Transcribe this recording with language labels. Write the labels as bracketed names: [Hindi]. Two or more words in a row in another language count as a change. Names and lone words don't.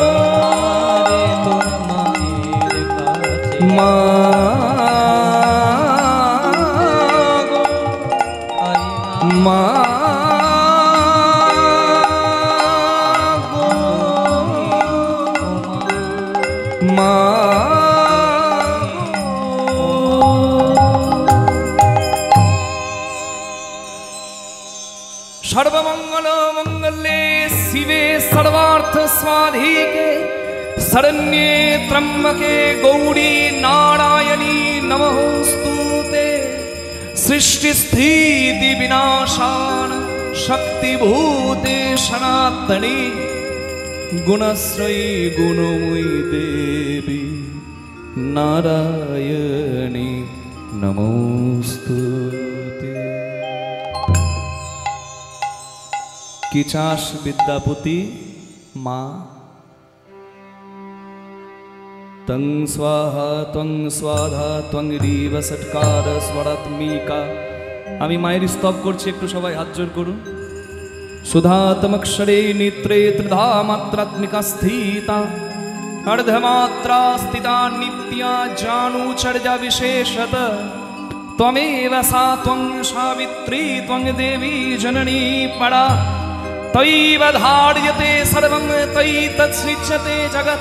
[Bangla] তোর মায়ের কাছে মা গো মা গো মা [Sanskrit] सर्वमंगल मंगले शिवे सर्वार्थ स्वाधिके शरण्ये त्र्यंबके गौरी नारायणी नमोस्तुते। सृष्टि स्थिति विनाशान शक्तिभूते सनातनी गुणश्रयी गुणमयी देवी नारायणी नमोस्तुते। [Bangla] কি চাস বিদ্যাপতি মা। [Sanskrit] তং স্বাহা ত্বং স্বাধা ত্বং রিব ষটকার স্বরাত্মিকা। [Bangla] আমি মায়ের স্তব করছি, একটু সবাই হাত জোর করুন। [Sanskrit] সুধাতমক্ষরে নেত্রে ত্রিধা মাত্রাত্মিকা স্থিতা अर्धमात्रा स्थिता नित्या जानुचर्या विशेषत। त्वमेव सा त्वं सावित्री त्वं देवी जननी परा। त्वयैव धार्यते सर्वं त्वयि तत्सृज्यते जगत्।